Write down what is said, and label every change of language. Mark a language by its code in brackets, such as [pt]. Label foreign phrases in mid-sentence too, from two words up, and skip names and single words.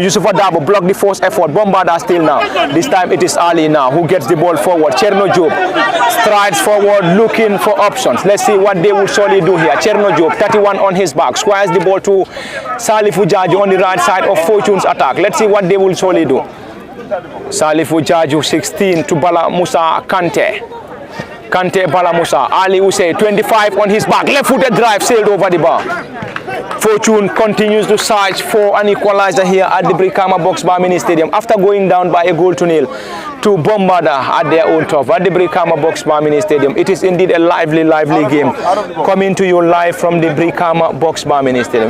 [en] Yusuf Dabo block the force effort. Bombada still now. This time it is Ali now who gets the ball forward. Cherno Job strides forward looking for options. Let's see what they will surely do here. Cherno Job, 31 on his back, squares the ball to Salifu Jaju on the right side of Fortune's attack. Let's see what they will surely do. Salifu Jaju, 16 to Bala Musa Kante. Kante Bala Musa. Ali Usey, 25 on his back. Left-footed drive, sailed over the bar. Fortune continues to search for an equalizer here at the Brikama Box Bar Mini Stadium after going down by a goal to nil to Bombada at their own turf at the Brikama Box Bar Mini Stadium. It is indeed a lively game coming to you live from the Brikama Box Bar Mini Stadium.